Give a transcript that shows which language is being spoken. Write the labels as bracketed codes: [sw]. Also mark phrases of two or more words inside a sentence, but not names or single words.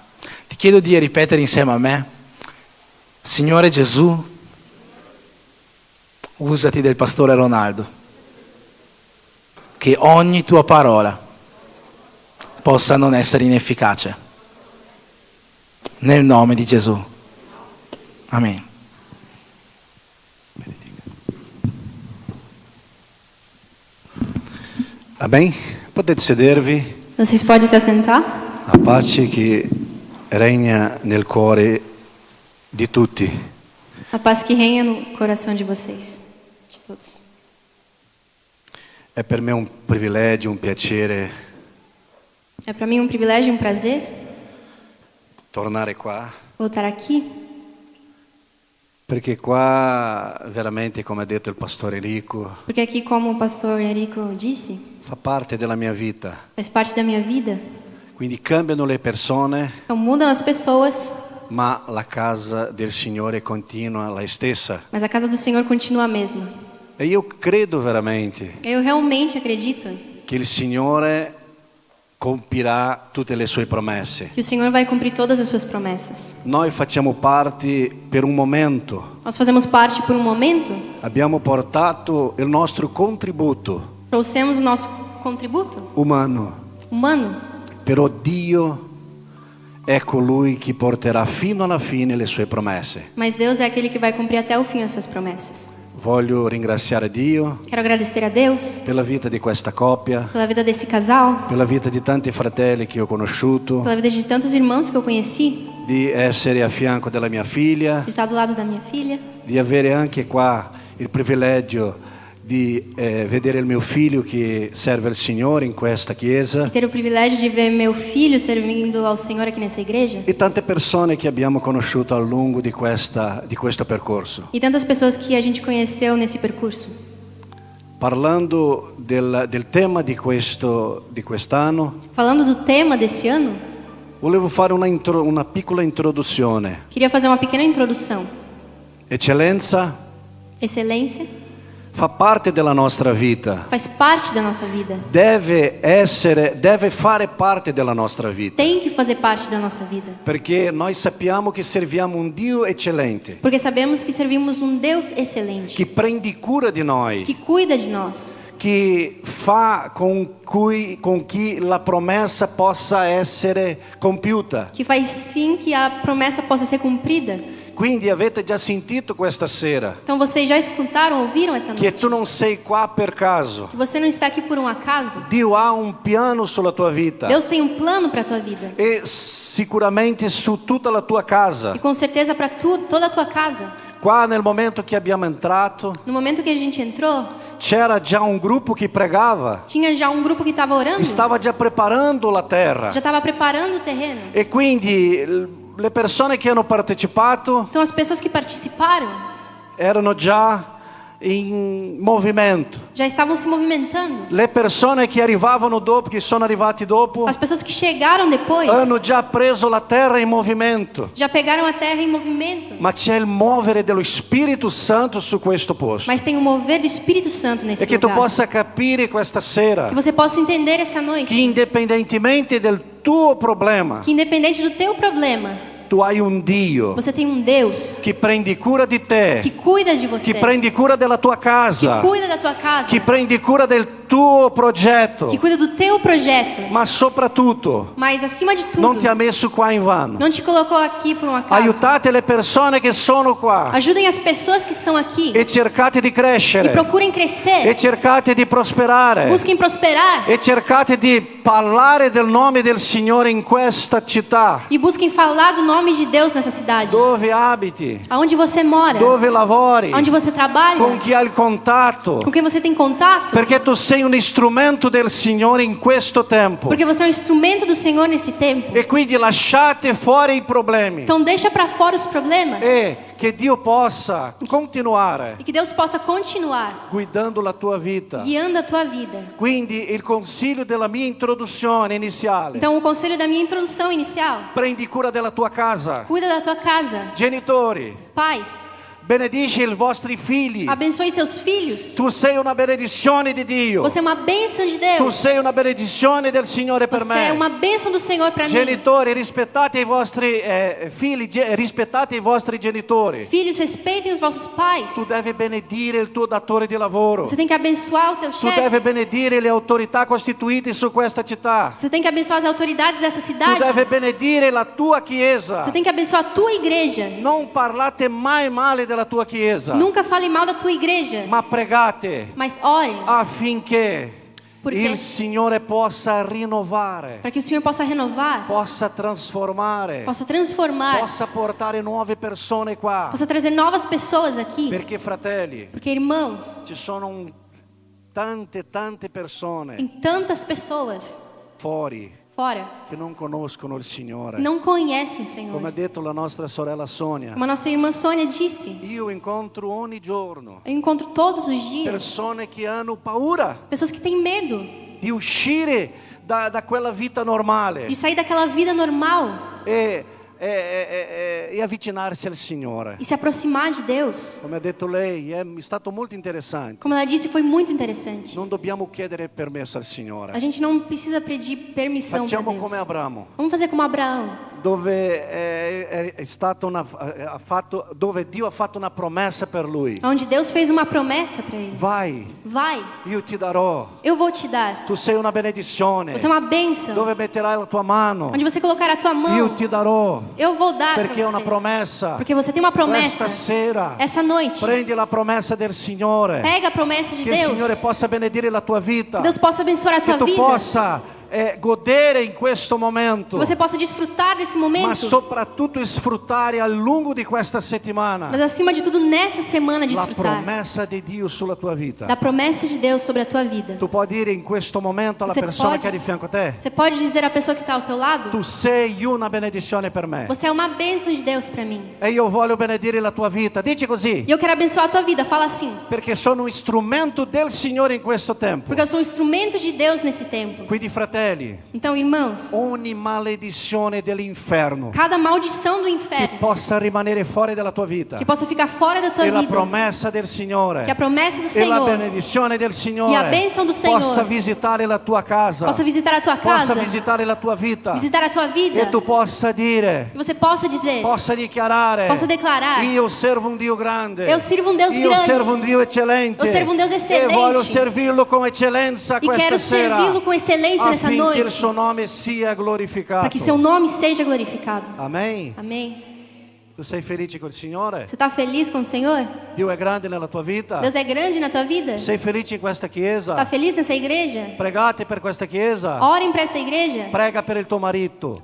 [it] Ti chiedo di ripetere insieme a me: Signore Gesù, usati del pastore Ronaldo, che ogni tua parola possa non essere inefficace. Nel nome di Gesù. Amen. [pt] Amém? [it] Potete sedervi. [pt] Vocês podem se assentar? [it] A pace che regna nel cuore di tutti. [pt] A paz que reina no coração de vocês, de todos. [it] È per me un privilegio, un piacere [pt] É para mim um privilégio e um prazer [it] tornare qua, [pt] voltar aqui, [it] perché qua veramente, come ha detto il pastore Enrico, [pt] porque aqui, como o pastor Enrico disse, [it] fa parte della mia vita. [pt] faz parte da minha vida. [it] Quindi cambiano le persone, [pt] Então mudam as pessoas, [it] ma la casa del Signore continua la stessa. [pt] mas a casa do Senhor continua a mesma. [it] E io credo veramente [pt] Eu realmente acredito [it] che il Signore compirà tutte le sue promesse. [pt] que o Senhor vai cumprir todas as suas promessas. [it] Noi facciamo parte per un momento, [pt] Nós fazemos parte por um momento, [it] abbiamo portato il nostro contributo [pt] trouxemos o nosso contributo [it] umano, [pt] humano, [it] però Dio è colui che porterà fino alla fine le sue promesse. [pt] mas Deus é aquele que vai cumprir até o fim as suas promessas. [it] Voglio ringraziare Dio [pt] Quero agradecer a Deus [it] per la vita di questa coppia, [pt] pela vida desse casal, [it] per la vita di tanti fratelli che ho conosciuto, [pt] pela vida de tantos irmãos que eu conheci, [it] di essere a fianco della mia figlia, [pt] de estar do lado da minha filha, [it] di avere anche qua il privilegio di vedere il mio figlio che serve il Signore in questa chiesa [pt] e ter o privilégio de ver meu filho servindo ao Senhor aqui nessa igreja, [it] e tante persone che abbiamo conosciuto a lungo di questo percorso. [pt] e tantas pessoas que a gente conheceu nesse percurso. [it] Parlando del tema di quest'anno, [pt] Falando do tema desse ano, [it] volevo fare una piccola introduzione. [pt] queria fazer uma pequena introdução. [it] Eccellenza [pt] Excelência [it] fa parte della nostra vita, [pt] faz parte da nossa vida, [it] deve fare parte della nostra vita, [pt] tem que fazer parte da nossa vida, [it] perché noi sappiamo che serviamo un Dio eccellente, [pt] porque sabemos que servimos um Deus excelente, [it] che prende cura di noi, [pt] que cuida de nós, [it] che fa con chi la promessa possa essere compiuta. [pt] que faz sim que a promessa possa ser cumprida. [it] Quindi avete già sentito questa sera [pt] Então vocês já escutaram, ouviram essa [it] che [pt] noite? [it] tu non sei qua per caso. [pt] Que você não está aqui por um acaso. [it] Dio ha un piano sulla tua vita [pt] Deus tem um plano para a tua vida. [it] e sicuramente su tutta la tua casa. [pt] E com certeza para toda a tua casa. [it] Qua nel momento che abbiamo entrato [pt] No momento que a gente entrou, [it] c'era già un gruppo che pregava, [pt] tinha já um grupo que estava orando, [it] stava già preparando la terra [pt] já estava preparando o terreno. [it] e quindi le persone che hanno partecipato [pt] Então as pessoas que participaram [it] erano già in movimento. [pt] já estavam se movimentando. [it] Le persone che arrivavano dopo, che sono arrivati dopo, [pt] As pessoas que chegaram depois [it] hanno già preso la terra in movimento. [pt] já pegaram a terra em movimento. [it] Ma c'è il muovere dello Spirito Santo su questo posto. [pt] Mas tem o mover do Espírito Santo nesse [it] E che tu [pt] lugar. [it] possa capire questa sera [pt] Que você possa entender essa [it] che [pt] noite [it] indipendentemente del tuo problema, [pt] que independente do teu problema, [it] Tu hai un Dio [pt] Você tem um Deus [it] che prendi cura di te, [pt] que cuida de você, [it] che prendi cura della tua [pt] que [it] casa, [pt] cuida da tua casa, [it] che prendi cura del tuo progetto, [pt] que cuida do teu projeto. [it] ma soprattutto [pt] Mas acima de tudo, [it] non ti ha messo qua in vano. [pt] não te colocou aqui por um acaso. [it] Aiutate le persone che sono qua [pt] Ajudem as pessoas que estão aqui [it] e cercate di [pt] e [it] crescere [pt] procurem e crescer, [it] cercate di prosperare [pt] busquem prosperar [it] e cercate di parlare del nome del Signore in questa città [pt] e busquem falar do nome de Deus nessa cidade. [it] dove abiti, [pt] Aonde você mora, [it] dove lavori, [pt] aonde você trabalha, [it] con chi hai il contatto, [pt] com quem você tem contato, [it] perché tu sei un strumento del Signore in questo tempo. [pt] porque você é um instrumento do Senhor nesse tempo. [it] E quindi lasciate fuori i problemi [pt] Então deixa para fora os problemas [it] e che Dio possa continuare [pt] e que Deus possa continuar [it] guidando la tua vita. [pt] guiando a tua vida. [it] Quindi il consiglio della mia introduzione iniziale: [pt] Então o conselho da minha introdução inicial: [it] prendi cura della tua casa. [pt] cuida da tua casa. [it] Genitori, [pt] Pais, [it] benedici i vostri figli. [pt] abençoe seus filhos. [it] Tu sei una benedizione di Dio. [pt] Você é uma bênção de [it] Tu [pt] Deus. [it] sei una benedizione del Signore per [pt] Você é [it] me. [pt] uma bênção do Senhor para mim. [it] Genitori, rispettate i vostri figli, rispettate i vostri genitori. [pt] Filhos, respeitem os vossos pais. [it] Tu devi benedire il tuo datore di lavoro. [pt] Você tem que abençoar o teu [it] Tu devi [pt] chefe. [it] benedire le autorità costituite su questa città. [pt] Você tem que abençoar as autoridades dessa [it] Tu [pt] cidade. [it] devi benedire la tua chiesa. [pt] Você tem que abençoar a tua igreja. [it] Non parlate mai male della tua chiesa, [pt] Nunca fale mal da tua igreja, [it] ma pregate [pt] mas ore [it] affinché Perché? il Signore possa rinnovare, [pt] para que o Senhor possa renovar, [it] possa trasformare, [pt] possa transformar, [it] possa portare nuove persone qua. [pt] possa trazer novas pessoas aqui. [it] Perché fratelli, [pt] Porque, irmãos, [it] ci sono tante persone [pt] tem tantas pessoas [it] fuori [pt] fora [it] che non conoscono il Signore. [pt] que não conhecem o [it] Come ha [pt] Senhor. [it] detto la nostra sorella Sonia, [pt] Como a nossa irmã Sônia disse, [it] io incontro ogni giorno [pt] eu encontro todos os dias [it] persone che hanno paura [pt] pessoas que têm medo [it] di uscire da quella vita normale [pt] de sair daquela vida normal [it] e avvicinarsi al Signore. [pt] e se aproximar de Deus. [it] Come ha detto lei, è stato molto interessante. [pt] Como ela disse, foi muito interessante. [it] Non dobbiamo chiedere permesso al Signore. [pt] A gente não precisa pedir permissão para [it] Facciamo [pt] Deus. [it] come Abramo, [pt] Vamos fazer como Abraão, [it] dove dove Dio ha fatto una promessa per lui. [pt] onde Deus fez uma promessa para ele. [it] Vai, [pt] Vai, [it] io ti darò. [pt] eu vou te dar. [it] Tu sei una benedizione. [pt] Você é uma bênção. [it] Dove metterai la tua mano, [pt] Onde você colocar a tua [it] io [pt] mão, [it] ti darò. [pt] eu vou dar para [it] Perché è una [pt] você. [it] promessa. [pt] Porque você tem uma promessa. [it] Questa sera [pt] Essa noite, [it] prendi la promessa del Signore. [pt] pega a promessa de [it] Che il Signore [pt] Deus. [it] possa benedire la tua vita. [pt] Que Deus possa abençoar a [it] Che [pt] tua [it] tu [pt] vida. [it] possa godere in questo [pt] Que [it] momento. [pt] você possa desfrutar desse [it] Ma [pt] momento. [it] soprattutto sfruttare al lungo di questa settimana [pt] Mas acima de tudo, nessa semana, [it] la [pt] desfrutar [it] promessa di Dio sulla tua vita. [pt] da promessa de Deus sobre a tua vida. [it] Tu puoi dire in questo momento alla [pt] Você [it] persona [pt] pode- [it] che è di fianco a te: [pt] Você pode dizer à pessoa que está ao teu lado: [it] tu sei una benedizione per me [pt] você é uma bênção de Deus para mim. [it] e io voglio benedire la tua vita. Dici così, [pt] E eu quero abençoar a tua vida. Fala assim. [it] perché sono un strumento del Signore in questo tempo. [pt] Porque eu sou um instrumento de Deus nesse tempo. [it] Quindi fratelli, [pt] Então, irmãos, [it] ogni maledizione dell'inferno [pt] cada maldição do [it] che [pt] inferno [it] possa rimanere fuori dalla tua vita [pt] que possa ficar fora da tua [it] e la [pt] vida, [it] promessa del Signore [pt] que a promessa do [it] e la [pt] Senhor [it] benedizione del Signore [pt] E a bênção do Senhor [it] possa visitare la tua casa, [pt] possa visitar a tua [it] possa [pt] casa, [it] visitare la tua vita [pt] visitar a tua vida, [it] e tu possa dire, [pt] e você possa dizer: [it] possa dichiarare: [pt] Possa declarar: [it] io servo un Dio grande, [pt] eu sirvo um Deus [it] io [pt] grande, [it] servo un Dio eccellente, [pt] eu servo um Deus [it] e [pt] excelente, [it] voglio servirlo con eccellenza [pt] e [it] questa [pt] quero [it] sera, [pt] servi-lo com excelência nessa [it] affinché il [pt] noite, [it] suo nome sia glorificato. [pt] para que seu nome seja glorificado. Amém? Amém. [it] Tu sei felice col Signore? [pt] Você está feliz com o Senhor? [it] Dio è grande nella tua vita? [pt] Deus é grande na tua vida? [it] Sei felice in questa chiesa? [pt] Está feliz nessa igreja? [it] Pregate per questa chiesa. [pt] Orem para essa igreja. [it] Prega per il tuo marito.